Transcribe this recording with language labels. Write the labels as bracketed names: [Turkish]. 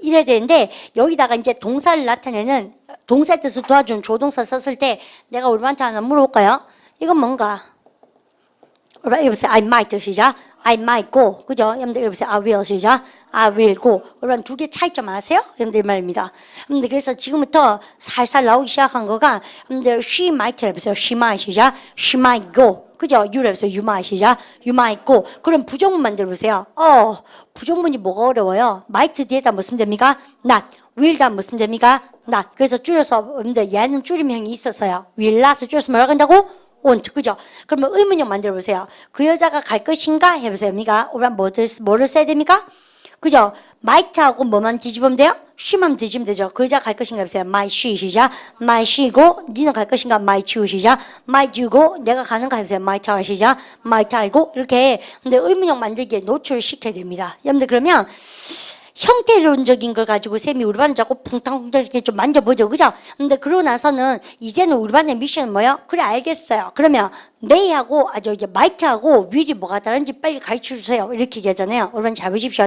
[Korean] 이래야 되는데 여기다가 이제 동사를 나타내는 동사 뜻을 도와준 조동사 썼을 때 내가 우리한테 하나 물어볼까요? 이건 뭔가? 여러분 [English] I might [Korean] 시작. [English] I might go. 그죠? [Korean] 여러분들 여러분 [English] I will [Korean] 시작. [English] I will go. [Korean] 여러분 두 개 차이점 아세요? 여러분들 말입니다. 여러분들 그래서 지금부터 살살 나오기 시작한 거가 여러분들 [English] she might [Korean] 해보세요. [English] She might 시작. She might go. 그죠? you 해보세요. You might 시작. You might go. [Korean] 그럼 부정문 만들어보세요. 부정문이 뭐가 어려워요? might 뒤에다 뭐 쓰면 됩니까? [English] not. [Korean] will 다 뭐 쓰면 됩니까? [English] not. [Korean] 그래서 줄여서 여러분들 얘는 줄임형이 있었어요. [English] will not [Korean] 을 줄여서 뭐라고 한다고? [English] won't. 그죠? [Korean] 그러면 의문형 만들어 보세요. 그 여자가 갈 것인가? 해보세요. 미가 우리가 뭐를 써야 됩니까? 그죠? might하고 뭐만 뒤집으면 돼요? she만 뒤집으면 되죠. 그 여자 갈 것인가? 해보세요. [English] might she 시작. might she go. [Korean] 니는 갈 것인가? [English] might you 시작. might you go. [Korean] 내가 가는가? 해보세요. [English] might I 시작. might I go. [Korean] 이렇게 근데 의문형 만들기에 노출을 시켜야 됩니다. 여러분들 그러면 형태론적인 걸 가지고 쌤이 우리 반 자꾸 붕탕붕탕 이렇게 좀 만져보죠. 그죠? 근데 그러고 나서는 이제는 우리 반의 미션은 뭐예요? 그래 알겠어요. 그러면 may하고 이제 might하고 will이 뭐가 다른지 빨리 가르쳐 주세요. 이렇게 얘기하잖아요. 여러분 잘 보십시오.